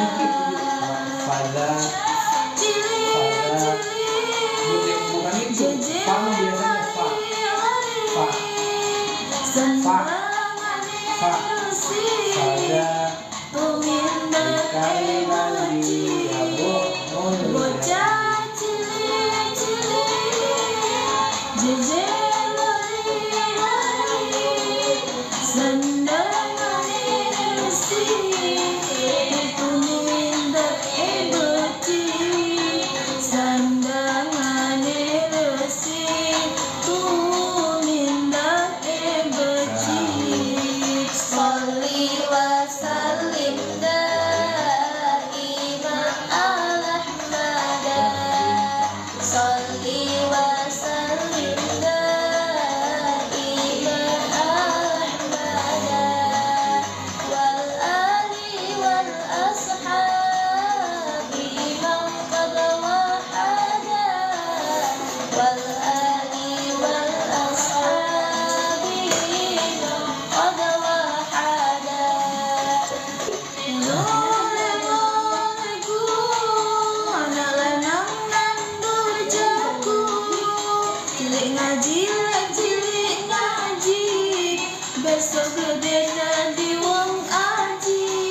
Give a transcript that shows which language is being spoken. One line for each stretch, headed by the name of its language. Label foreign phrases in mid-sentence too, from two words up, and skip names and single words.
Indonesian: pada bukan itu fa biasanya fa pada kalimat dia
Javanese: bocah cilik-cilik jejer lari-lari, sendangane mesti tumindak beci, sendangane resi tumindak beci,
Arabic: صلّ وسلّم دائما على مدى صلّ وسلّم دائما على مدى والآل والأصحاب من قد وحّدا والآل والأصحاب من قد وحّدا.
Javanese: Lole-loleku, anak lanang nan durjaku, cilik ngaji, cilik ngaji, besok gede jadi wong aji.